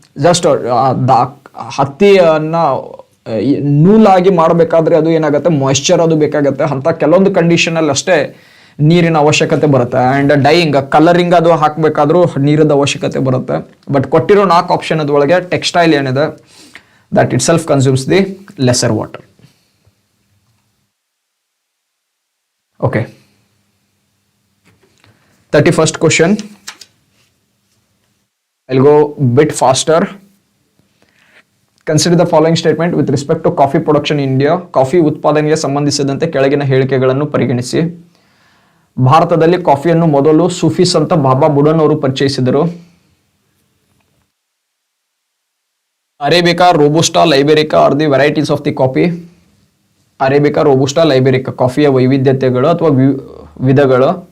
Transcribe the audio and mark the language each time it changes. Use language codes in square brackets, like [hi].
[kn] Just ಹತ್ತಿಯನ್ನ ನೂಲಾಗಿ ಮಾಡಬೇಕಾದ್ರೆ ಅದು ಏನಾಗುತ್ತೆ, ಮಾಯಿಶ್ಚರ್ ಅದು ಬೇಕಾಗುತ್ತೆ. ಅಂತ ಕೆಲವೊಂದು ಕಂಡೀಷನ್ ಅಲ್ಲಿ ಅಷ್ಟೇ ನೀರಿನ ಅವಶ್ಯಕತೆ ಬರುತ್ತೆ. ಆ್ಯಂಡ್ ಡೈಯಿಂಗ್, ಕಲರಿಂಗ್ ಅದು ಹಾಕಬೇಕಾದ್ರೂ ನೀರಿನ ಅವಶ್ಯಕತೆ ಬರುತ್ತೆ. ಬಟ್ ಕೊಟ್ಟಿರೋ 4 ಆಪ್ಷನ್ ಅದ್ರೊಳಗೆ ಟೆಕ್ಸ್ಟೈಲ್ ಏನಿದೆ [en] That it self consumes the lesser water. Okay, 31st question. I'll go bit faster. Consider the following statement with respect to coffee production in India. [kn] Coffee ಉತ್ಪಾದನೆಗೆ ಸಂಬಂಧಿಸಿದಂತೆ ಕೆಳಗಿನ ಹೇಳಿಕೆಗಳನ್ನು ಪರಿಗಣಿಸಿ. ಭಾರತದಲ್ಲಿ ಕಾಫಿಯನ್ನು ಮೊದಲು ಸೂಫೀಸ್ ಅಂತ ಬಾಬಾ ಬುಡನ್ ಅವರು ಪರಿಚಯಿಸಿದರು. Arabica, ರೋಬುಸ್ಟಾ, ಲೈಬೆರಿಕಾ [en] Are the varieties of the coffee. [kn] Arabica, ರೋಬುಸ್ಟಾ, ಲೈಬೆರಿಕಾ ಕಾಫಿಯ ವೈವಿಧ್ಯತೆಗಳು ಅಥವಾ ವಿಧಗಳು.